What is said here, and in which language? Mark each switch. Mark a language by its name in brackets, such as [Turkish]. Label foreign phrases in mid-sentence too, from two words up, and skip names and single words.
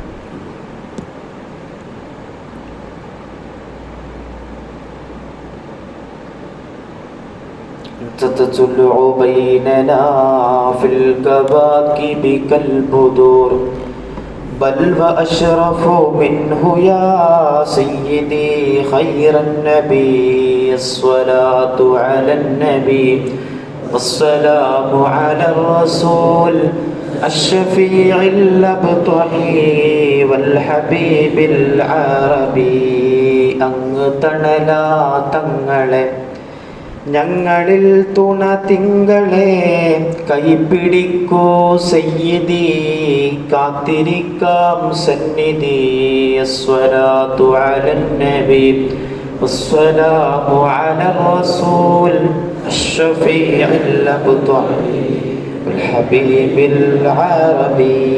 [Arabic] تطلع بيننا في الكواكب كالبدور بل وأشرف منه يا سيدي خير النبي. الصلاة على النبي والسلام على الرسول الشفيع الأبطحي والحبيب العربي. [Malayalam] അങ്ങ് തങ്ങളെ ഞങ്ങളിൽ തുണ തിങ്കളെ കൈപിടിക്കൂ സയ്യിദി കാത്തിരിക്കാം സന്നിധി. [Arabic] الصلاة على النبي والسلام على الرسول الشفيع الأبطحي والحبيب العربي.